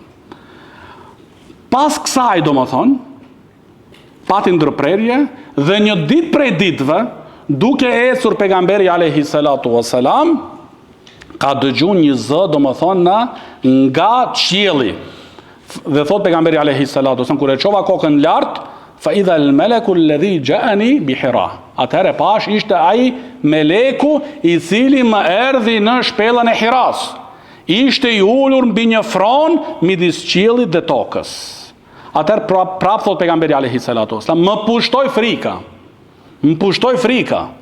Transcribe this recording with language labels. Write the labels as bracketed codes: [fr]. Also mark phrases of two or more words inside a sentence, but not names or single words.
[sq] Pas kësaj do më thonë, pati ndërprerje dhe një ditë prej ditëve, duke ecur pejgamberi [ar] عليه الصلاة والسلام, [sq] ka dëgju një zë, do më thonë, nga qielli. Dhe thot pejgamberi [ar] عليه الصلاة والسلام, [sq] kur e çova kokën lart, [ar] فإذا الملك الذي جاءني بحراء. [sq] Atëherë pash ishte ai meleku i cili më erdhi në shpellën e Hiras. Ishte i ulur mbi një fron midis qiellit dhe tokës. Atëherë prap thot pejgamberi [ar] عليه الصلاة والسلام, [sq] më pushtoi frika.